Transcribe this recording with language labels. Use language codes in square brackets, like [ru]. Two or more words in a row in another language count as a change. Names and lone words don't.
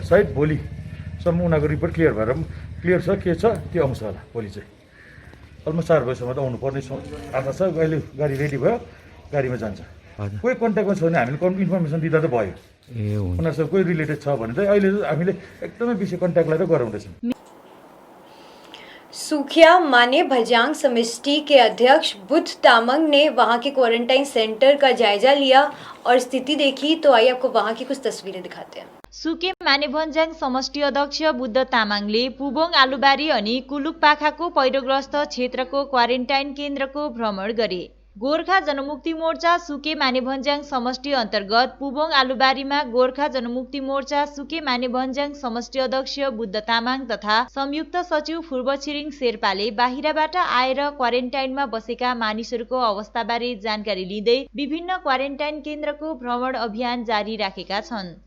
[ne] सायद भोलिसम्म उनीहरूको रिपोर्ट क्लियर छ के छ त्यो आउँछ होला। भोलि चाहिँ अलमोस्ट 4 बजीसम्म त आउनुपर्ने आशा छ। अहिले गाडी रेडी भयो, गाडीमा जान्छ। कोही कन्ट्याक्टमा छ भने हामीले इन्फर्मेसन दिँदा त भयो। उनीहरूसँग कोही रिलेटेड छ भने चाहिँ अहिले हामीले एकदमै बेसी कन्ट्याक्टलाई त गराउँदैछौँ। [hi] सुखिया माने भजांग समष्टि के अध्यक्ष बुद्ध तामंग ने वहां के क्वारंटाइन सेंटर का जायजा लिया और स्थिति देखी। तो आइए आपको वहां की कुछ तस्वीरें दिखाते हैं। [ne] सुके मानेभन्ज्याङ समष्टि अध्यक्ष बुद्ध तामाङले पुबोङ आलुबारी अनि कुलुकपाखाको पहिरोग्रस्त क्षेत्रको क्वारेन्टाइन केन्द्रको भ्रमण गरे। गोर्खा जनमुक्ति मोर्चा सुके मानेभन्ज्याङ समष्टि अन्तर्गत पुबोङ आलुबारीमा गोर्खा जनमुक्ति मोर्चा सुके मानेभन्ज्याङ समष्टि अध्यक्ष बुद्ध तामाङ तथा संयुक्त सचिव पूर्व छिरिङ शेर्पाले बाहिरबाट आएर क्वारेन्टाइनमा बसेका मानिसहरूको अवस्थाबारे जानकारी लिँदै विभिन्न क्वारेन्टाइन केन्द्रको भ्रमण अभियान जारी राखेका छन्।